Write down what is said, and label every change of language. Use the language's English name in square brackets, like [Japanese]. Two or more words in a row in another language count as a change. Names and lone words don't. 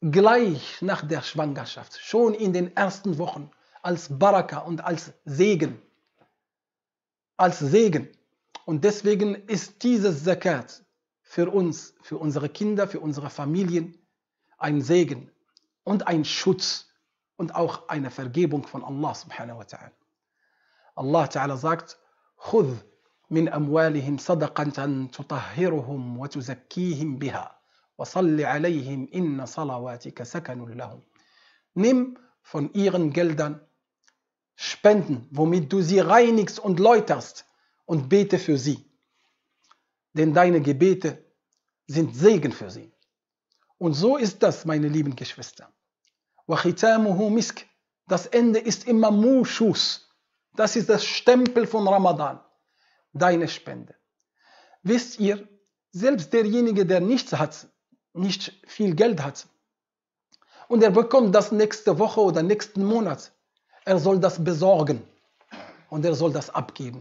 [German] gleich nach der Schwangerschaft, schon in den ersten Wochen, als Baraka und als Segen. Als Segen. Und deswegen ist dieses Zakat für uns, für unsere Kinder, für unsere Familien ein Segen und ein Schutz und auch eine Vergebung von [Arabic] الله سبحانه وتعالى. الله تعالى [German] sagt, [Arabic] خذ من أموالهم صدقة تطهرهم وتزكيهم بها وصل عليهم إن صلواتك سكن لهم. [German] Nimm von ihren Geldern Spenden, womit du sie reinigst und läuterst, und bete für sie. Denn deine Gebete sind Segen für sie. Und so ist das, meine lieben Geschwister. [Arabic] وَخِتَامُهُ مِسْكٍ. [German] Das Ende ist immer Muschus. Das ist das Stempel von Ramadan. Deine Spende. Wisst ihr, selbst derjenige, der nichts hat, nicht viel Geld hat, und er bekommt das nächste Woche oder nächsten Monat, er soll das besorgen und er soll das abgeben.